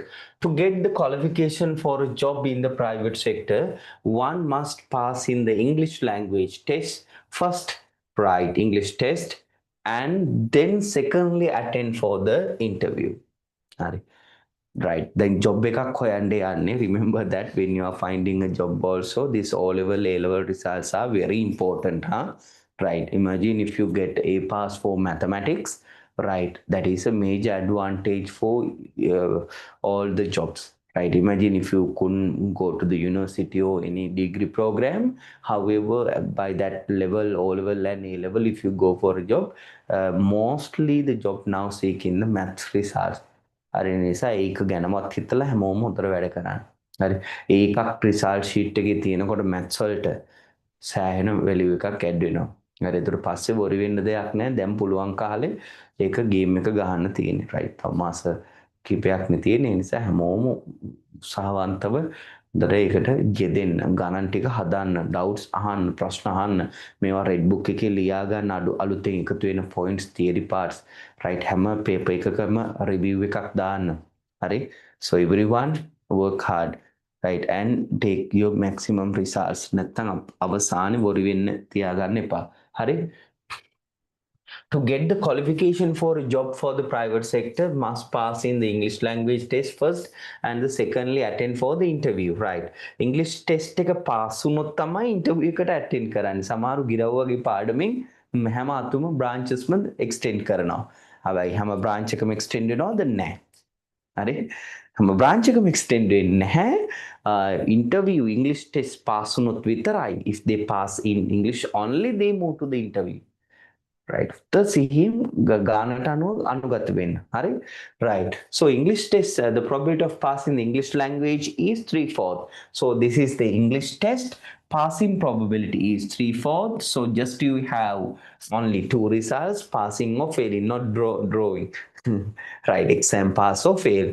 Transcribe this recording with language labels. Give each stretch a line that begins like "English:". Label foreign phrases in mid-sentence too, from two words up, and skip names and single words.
English: To get the qualification for a job in the private sector, one must pass in the English language test first, right, English test, and then secondly attend for the interview. Right. Then
Sinhala: job එකක් හොයන්න යන්නේ.
English: Remember that when you are finding a job also, this O level, A level results are very important, huh? Right. Imagine if you get A pass for mathematics, right? That is a major advantage for uh, all the jobs. Right. Imagine if you couldn't go to the university or any degree program. However, by that level, O level and A level, if you go for a job, mostly the job now seeking the math results.
Sinhala: හරි නිසා ඒක ගැනමත් හිතලා හැමෝම හොඳට වැඩ කරන්න. හරි. ඒකක්
English: result sheet
Sinhala: එකේ තියෙනකොට මැත්ස් වලට සෑහෙන වැලියු එකක් ඇඩ් වෙනවා. හරි. ඒතර පස්සේ බොරි වෙන්න දෙයක් නැහැ. දැන් පුළුවන් කාලේ ඒක ගේම් එක ගහන්න තියෙන්නේ. රයිට්. තව මාස කිහිපයක්නේ තියෙන්නේ. ඒ නිසා හැමෝම උත්සාහවන්තව දර ඒකට යෙදෙන්න ගණන් ටික හදන්න ඩවුට්ස් අහන්න ප්‍රශ්න අහන්න මේවා
English: red book
Sinhala: එකේ ලියා ගන්න අලුතෙන් එකතු වෙන
English: points theory parts
Sinhala: right හැම පේපර් එකකම රිවිව් එකක් දාන්න හරි
English: so everyone work hard right and take your maximum results
Sinhala: නැත්තම් අවසානයේ බොරු වෙන්න තියාගන්න එපා හරි
English: to get the qualification for a job for the private sector must pass in the English language test first and the secondly attend for the interview right English test
Sinhala: එක pass වුණොත් තමයි interview එකට attend කරන්නේ සමහරු ගිරව් වගේ පාඩමින් හැම අතුම branches ම extend කරනවා හැබැයි හැම branch එකම extend වෙනවද නැහැ හරි හැම branch එකම extend වෙන්නේ නැහැ interview English test pass වුණොත් විතරයි
English: if they pass in English only they move to the interview right?
Sinhala: The සිහියෙන් ගානට අනුව අනුගත වෙන්න. හරි?
English: Right. So English test, the probability of passing the English language is 3/4. So this is the English test. Passing probability is 3/4. So just you have only two results, passing or failing, not drawing. Right, exam pass or fail.